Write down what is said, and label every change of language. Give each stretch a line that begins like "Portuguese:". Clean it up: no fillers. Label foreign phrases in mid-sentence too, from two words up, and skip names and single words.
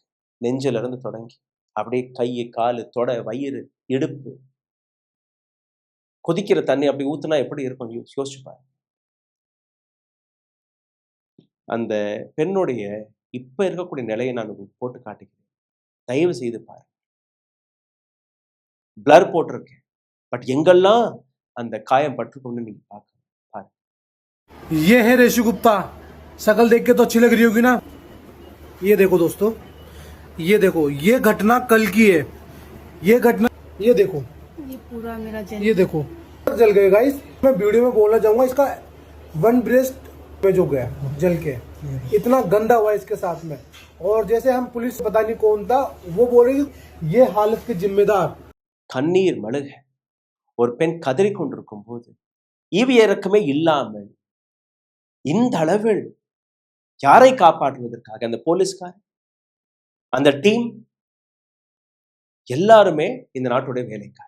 Tamil: நெஞ்சில இருந்து தொடங்கி அப்படியே கை, காலு, தொடை, வயிறு, இடுப்பு, கொதிக்கிற தண்ணி அப்படி ஊத்துனா எப்படி இருக்கும் யோசிச்சு பாருங்க. அந்த பெண்ணுடைய இப்ப இருக்கக்கூடிய நிலையை நான் உங்களுக்கு போட்டு காட்டுகிறேன். தயவு செய்து பாரு. பிளர் போட்டிருக்கேன். பட் எங்கெல்லாம் அந்த காயம் பட்டுருக்கும்னு நீங்க பார்க்கணும். பாரு.
Hindi: ये है रेशु गुप्ता। शकल देख के तो अच्छी लग रही होगी ना। ये देखो दोस्तों, ये देखो, ये घटना कल की है। ये घटना, ये देखो, ये पूरा मेरा ये देखो जल गए गाइस। मैं वीडियो में बोलना चाहूंगा, इसका
English: one breast
Hindi: में जो गया जल के, इतना गंदा हुआ इसके साथ में। और जैसे हम पुलिस पता नहीं कौन था, वो बोले ये हालत के जिम्मेदार।
Tamil: கண்ணீர் மழுக ஒரு பெண் கதறி கொண்டிருக்கும் போது ஈவி இறக்கமே இல்லாமல் இந்த அளவில் யாரை காப்பாற்றுவதற்காக அந்த போலீஸ்கார், அந்த டீம் எல்லாருமே இந்த நாட்டுடைய வேலைக்காரர்.